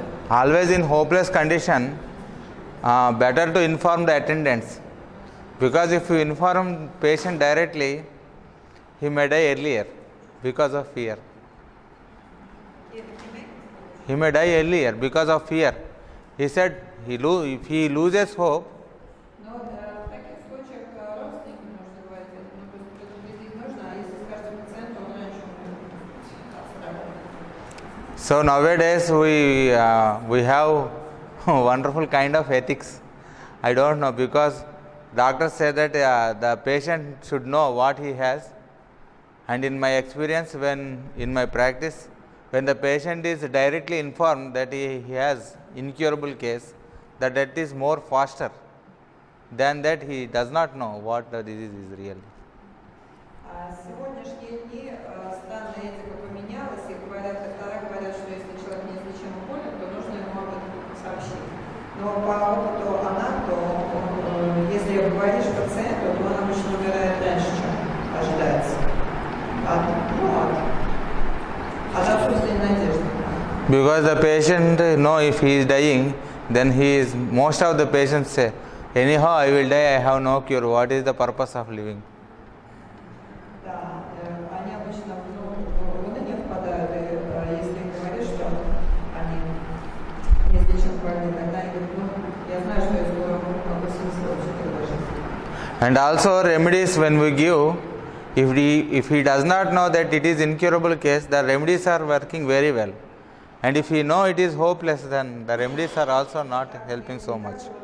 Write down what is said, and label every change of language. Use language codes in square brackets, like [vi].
[en] Always in hopeless condition, better to inform the attendants, because if you inform patient directly, he may die earlier because of fear. He may die earlier because of fear. He said if he loses hope. [ru] Но в таких случаях родственники нужно говорить, предупредить нужно, а если скажете пациенту, он раньше умрет. [en] So nowadays we have wonderful kind of ethics. I don't know, because doctors say that the patient should know what he has, and in my experience, when in my practice, when the patient is directly informed that he has incurable case, the death is more faster than that he does not know what the disease is really. [ru] Сегодняшние дни странная этика поменялась, и доктора говорят, что если человек неизлечимо болен, то нужно ему об этом сообщить. Но по опыту Ананду, если говоришь пациенту, то он обычно умирает раньше, чем ожидается. От отсутствия надежды. [en] Because the patient know if he is dying, then most of the patients say, anyhow I will die, I have no cure, what is the purpose of living? [ru] Да, они обычно в уныние впадают, и если им говоришь, что они неизлечимо больны, тогда они говорят, я знаю, что я скоро умру, какой смысл вообще тогда жить? [en] And also remedies when we give, if he does not know that it is incurable case, the remedies are working very well. And if he know it is hopeless, then the remedies are also not helping so much.